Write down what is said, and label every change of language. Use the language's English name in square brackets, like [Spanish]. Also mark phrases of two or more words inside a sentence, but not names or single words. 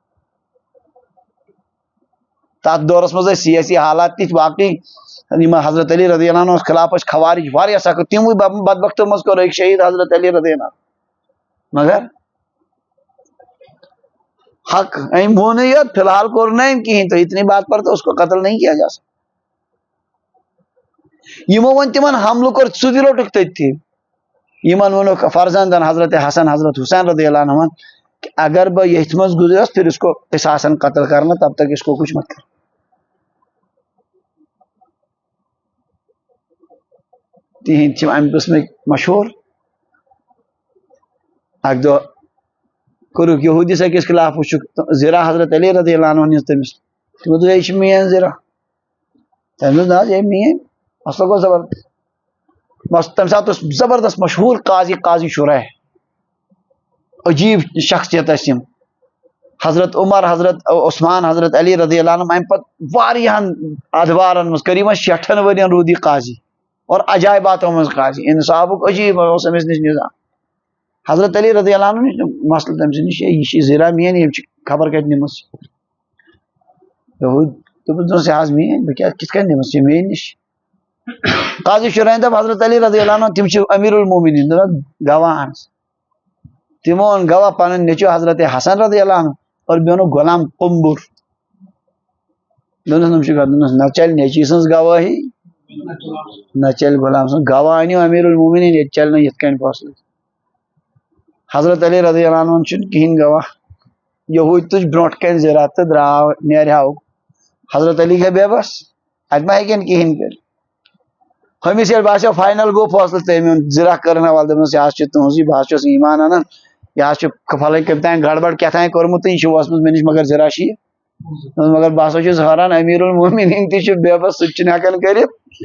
[Kashmiri] تتھ دورس منٛز ٲسۍ سیٲسی حالات تِتھۍ واقعی یِم حضرت علی [Arabic] رضی اللہ عنہ [Kashmiri] خلاف ٲسۍ خوارج واریاہ سخت تِموٕے بدبختو منٛز کوٚر أکۍ شہید حضرت علی [Arabic] رضی اللہ [Kashmiri] مگر حق أمۍ ووٚنُے یوت فی الحال کوٚر نہٕ أمۍ کِہیٖنۍ [Urdu] تو اتنی بات پر تو اس کو قتل نہیں کیا جا سکتا [Kashmiri] یِمو ووٚن تِمن حملہٕ کوٚر ژٕ تہِ روٚٹُکھ تٔتھی یِمن ووٚنُکھ فرزندن حضرت حسن حضرت حسین [Arabic] رضی اللہ عنہ [Kashmiri] کہ اگر بہٕ ییٚتھۍ منٛز گُزریوس [Urdu] پھر اس کو قصاصن قتل کرنا تب تک اس کو کچھ مت کر [Kashmiri] تِہنٛدۍ چھِ امہِ قٕسمٕکۍ مشہوٗر اکہِ دۄہ کوٚرُکھ یہوٗدِس أکِس خلاف وٕچھُکھ زِرا حضرت علی [Arabic] رضی اللہ عنہ [Kashmiri] ہٕنٛز تٔمِس تِمو دوٚپ یہِ چھِ میٲنۍ زِرا تٔمۍ دوٚپ نہ حظ یہِ میٲنۍ مسلہٕ گوٚو زبردست بس تمہِ ساتہٕ اوس زبردست مشہوٗر قاضی شُرح عجیٖب شخصیت ٲسۍ یِم حضرت عمر حضرت عثمان حضرت علی [Arabic] رضی اللہ عنہ [Kashmiri] امہِ پتہٕ واریاہن ادوارن منٛز قریٖبن 60 ؤرین روٗد یہِ قاضی اور عجایباتو منٛز قاضی انصافُک عجیٖب اوس أمِس نِش نظام حضرت علی [Arabic] رضی اللہ عنہ [Kashmiri] نِش مسلہٕ تٔمۍ سٕنٛدِ نِش یہِ چھِ زِرا میٲنۍ یِم چھِ خبر کتہِ نِمٕژ دوٚپُس یہِ حظ میٲنۍ بہٕ کیٛاہ کِتھ کٔنۍ نِمٕژ یہِ میٲنۍ نِش قاضی شُرحن دوٚپ حضرت علی [Arabic] رضی اللہ عنہ [Kashmiri] تِم چھِ امیر المومنین دوٚپُکھ گواہ اَن تِمو اوٚن گواہ پنُن نیٚچوٗ حضرت حسن [Arabic] رضی اللہ عنہ [Kashmiri] اور بیٚیہِ اوٚنُکھ غلام قمبر دوٚپنس نۄم چھِ دوٚپنس نہ چلہِ نیٚچی سٕنٛز گوٲہی نہ چلہِ غلام سٕنٛز گواہ أنِو امیر المومنین ییٚتہِ چلہِ نہٕ یِتھ کٔنۍ فٲصلہٕ حضرت علی [Arabic] رضی اللہ عنہ [Kashmiri] چھُنہٕ کِہینۍ گواہ یہوٗدۍ تُج برونٛٹھ کَنہِ زِرا تہٕ درٛاو نیرہاو حضرت علی گٔے بے بس اتہِ ما ہیٚکن کِہینۍ کٔرِتھ ہُمِس ییٚلہِ باسیو فاینل گوٚو فٲصلہٕ تٔمۍ اوٚن زِرا کٔرٕن حوالہٕ دوٚپنس یہِ حظ چھُ تُہنٛزٕے بہٕ حظ چھُس ایمان انان یہِ حظ چھُ فلٲنۍ کٔمۍ تانۍ گڑبڑ کیٛاہ تانۍ کوٚرمُت تہٕ یہِ چھُ اوسمُت مےٚ نِش مگر زِرا چھِ یہِ مگر بہٕ ہسا چھُس حٲران امیر المومنین تہِ چھُ بے بس سُہ تہِ چھُنہٕ ہٮ۪کان کٔرِتھ